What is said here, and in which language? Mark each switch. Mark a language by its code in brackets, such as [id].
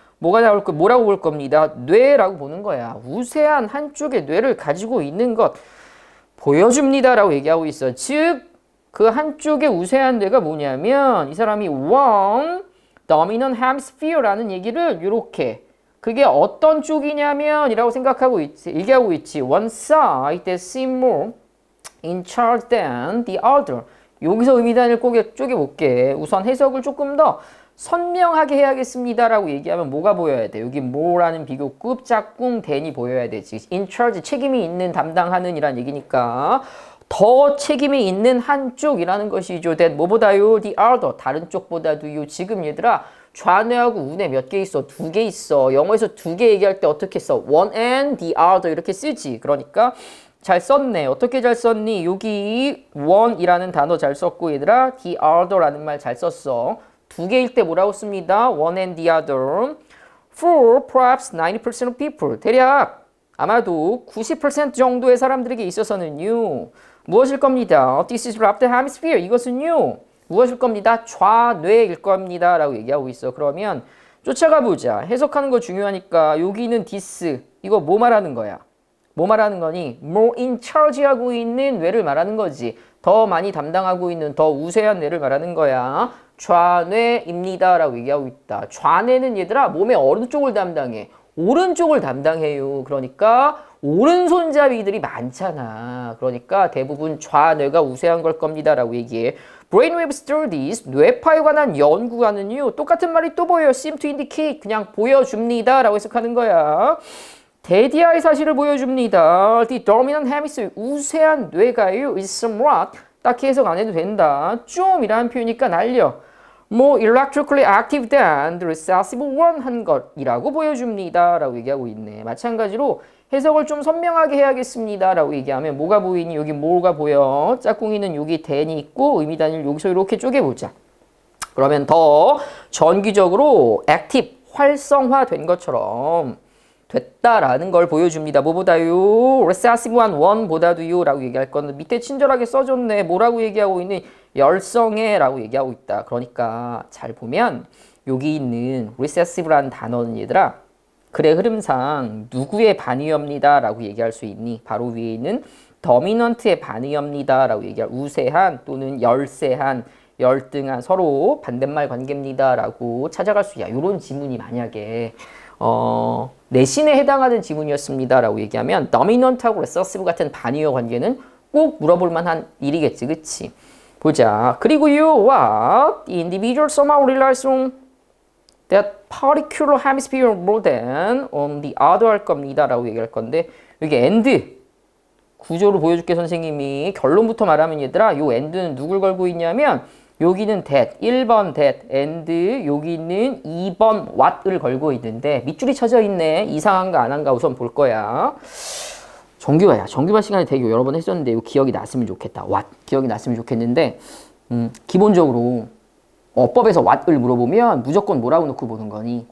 [ko] 뭐라고 볼 겁니다. 뇌라고 보는 거야. 우세한 한쪽의 뇌를 가지고 있는 것 보여줍니다라고 얘기하고 있어. 즉, 그 한쪽의 우세한 뇌가 뭐냐면 이 사람이 [en] one dominant hemisphere [ko] 라는 얘기를 이렇게 그게 어떤 쪽이냐면 이라고 생각하고 있지. 얘기하고 있지. [en] One side that seem more in charge than the other. [ko] 여기서 의미단을 쪼개볼게. 우선 해석을 조금 더 선명하게 해야겠습니다라고 얘기하면 뭐가 보여야 돼? 여기 more라는 비교급 짝꿍 than이 보여야 되지. [en] in charge [ko] 책임이 있는 담당하는 이란 얘기니까 더 책임이 있는 한쪽이라는 것이죠. that 뭐보다요? the other 다른 쪽보다도요. 지금 얘들아 좌뇌하고 우뇌 몇 개 있어? 2개 있어. 영어에서 2개 얘기할 때 어떻게 써? [en] one and the other [ko] 이렇게 쓰지. 그러니까 잘 썼네. 어떻게 잘 썼니? 여기 one이라는 단어 잘 썼고 얘들아 the other라는 말 잘 썼어. 2개일 때 뭐라고 씁니다. [en] one and the other. For perhaps 90% of people. [ko] 대략 아마도 90% 정도의 사람들에게 있어서는요. 무엇일 겁니다. [en] This is left hemisphere. [ko] 이것은요. 무엇일 겁니다. 좌뇌일 겁니다. 라고 얘기하고 있어. 그러면 쫓아가 보자. 해석하는 거 중요하니까 여기는 this. 이거 뭐 말하는 거야? 뭐 말하는 거니? [en] more in charge [ko] 하고 있는 뇌를 말하는 거지. 더 많이 담당하고 있는 더 우세한 뇌를 말하는 거야. 좌뇌입니다. 라고 얘기하고 있다. 좌뇌는 얘들아 몸의 어느 쪽을 담당해? 오른쪽을 담당해요. 그러니까 오른손잡이들이 많잖아. 그러니까 대부분 좌뇌가 우세한 걸 겁니다. 라고 얘기해. [en] Brainwave studies, [ko] 뇌파에 관한 연구가는요. 똑같은 말이 또 보여요. [en] seem to indicate, [ko] 그냥 보여줍니다. 라고 해석하는 거야. 대디아의 사실을 보여줍니다. [en] The dominant hemisphere, [ko] 우세한 뇌가요. is somewhat, 딱히 해석 안 해도 된다. 좀이라는 표현이니까 날려. [en] more electrically active than the recessive one [ko] 한 것이라고 보여줍니다. 라고 얘기하고 있네. 마찬가지로 해석을 좀 선명하게 해야겠습니다. 라고 얘기하면 뭐가 보이니? 여기 뭐가 보여? 짝꿍이는 여기 than이 있고 의미단위를 여기서 이렇게 쪼개보자. 그러면 더 전기적으로 active, 활성화된 것처럼 됐다라는 걸 보여줍니다. 뭐보다요? [en] recessive one [ko] 보다도요 라고 얘기할 건데 밑에 친절하게 써줬네. 뭐라고 얘기하고 있니? 열성에 라고 얘기하고 있다. 그러니까 잘 보면 여기 있는 recessive라는 단어는 얘들아 글의 흐름상 누구의 반의어입니다 라고 얘기할 수 있니? 바로 위에 있는 dominant의 반의어입니다 라고 얘기할 우세한 또는 열세한 열등한 서로 반대말 관계입니다 라고 찾아갈 수 있야. 이런 지문이 만약에 내신에 해당하는 지문이었습니다 라고 얘기하면 dominant하고 recessive 같은 반의어 관계는 꼭 물어볼 만한 일이겠지. 그치? 보자. 그리고요, what? [en] The individual somehow relies on that particular hemisphere more than on the other [ko] 할 겁니다 라고 얘기할 건데 여기 and 구조로 보여줄게 선생님이. 결론부터 말하면 얘들아 요 and는 누굴 걸고 있냐면 여기는 that 1번 that and 여기는 2번 what을 걸고 있는데 밑줄이 쳐져 있네. 이상한가 안 한가 우선 볼 거야. 정규화야. 정규화 시간에 되게 여러 번 했었는데 이거 기억이 났으면 좋겠다. what 기억이 났으면 좋겠는데 기본적으로 어법에서 what을 물어보면 무조건 뭐라고 놓고 보는 거니?